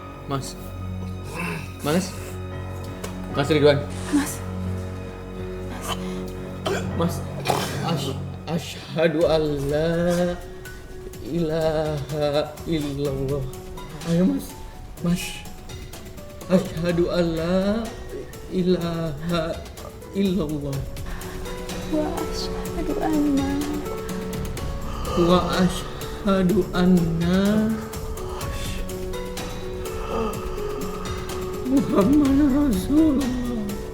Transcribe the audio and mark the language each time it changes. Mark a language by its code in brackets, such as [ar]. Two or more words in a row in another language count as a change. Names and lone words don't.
[jv] Mas. Mas. Mas Ridwan. Mas. Mas. [ar] أشهد أن لا إله إلا الله. [jv] Ayo Mas. Mas. [ar] أشهد أن لا إله إلا الله. وأشهد أن وأشهد أن محمد رسول الله.